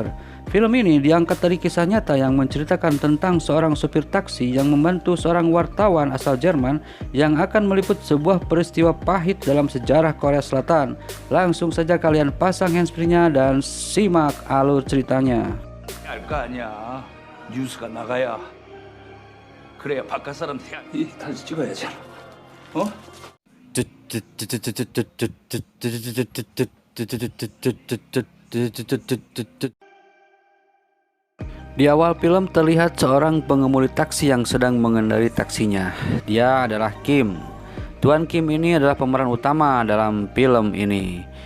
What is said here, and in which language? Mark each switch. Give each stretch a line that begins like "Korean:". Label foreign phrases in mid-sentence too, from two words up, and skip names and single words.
Indonesian: Film ini diangkat dari kisah nyata yang menceritakan tentang seorang supir taksi yang membantu seorang wartawan asal Jerman yang akan meliput sebuah peristiwa pahit dalam sejarah Korea Selatan. Langsung saja kalian pasang handsfree-nya dan simak alur ceritanya.
Korean: 알 거 아니야. 뉴스가 나가야. 그래야 바깥 사람들이 다시 찍어야지. 어?
Indonesian: Di awal film terlihat seorang pengemudi taksi yang sedang mengendarai taksinya. Dia adalah Kim. Tuan Kim ini adalah pemeran utama dalam film ini.